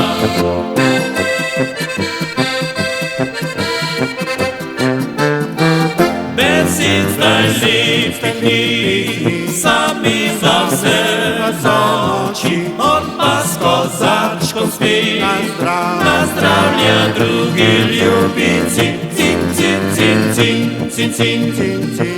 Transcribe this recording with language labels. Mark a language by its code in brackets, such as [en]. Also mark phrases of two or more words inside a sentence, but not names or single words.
[sl] Besed zdaj lepih ni, sami za vse zoči, on pa s kozačkom spi. [hr] Na zdravlje drugi ljubici, cin, cin, cin, cin, cin, cin, cin, cin.